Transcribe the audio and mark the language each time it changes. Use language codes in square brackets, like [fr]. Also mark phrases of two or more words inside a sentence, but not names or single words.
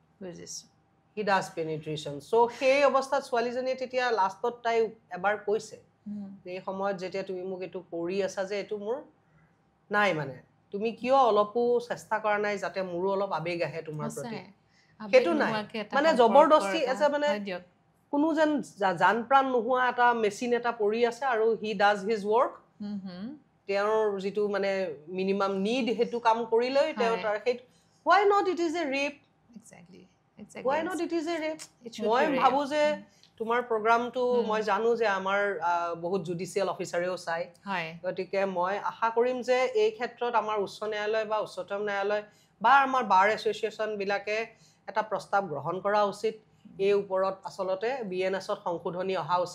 [as] so সেই অৱস্থাত ছোৱালীজনীয়ে তেতিয়া লাষ্টত তাই এবাৰ কৈছে এই সময়ত যেতিয়া তুমি মোক এইটো কৰি আছা যে এইটো মোৰ নাই মানে তুমি কিয় অলপো চেষ্টা কৰা নাই যাতে মোৰো অলপ আবেগ আহে তোমাৰ প্ৰতি সেইটো নাই মানে জবৰদস্তি এজ মানে কোনো যেন জান প্ৰাণ নোহোৱা এটা মেচিন এটা পৰি আছে আৰু [en] he does his work [as] তেওঁৰ যিটো মানে [en] minimum need [as] সেইটো কাম কৰিলৈ তেওঁ তাৰ সেই [en] why not it is a rape exactly why not it is a rape [as] মই ভাবো যে তোমাৰ প্ৰগ্ৰামটো মই জানো যে আমাৰ বহুত জুডিচিয়েল অফিচাৰেও চাই গতিকে মই আশা কৰিম যে এই ক্ষেত্ৰত আমাৰ উচ্চ ন্যায়ালয় বা উচ্চতম ন্যায়ালয় বা আমাৰ [en] bar association [as] বিলাকে এটা প্ৰস্তাৱ গ্ৰহণ কৰা উচিত এই ওপৰত আসলতে বিএনএছত সংশোধনী অহা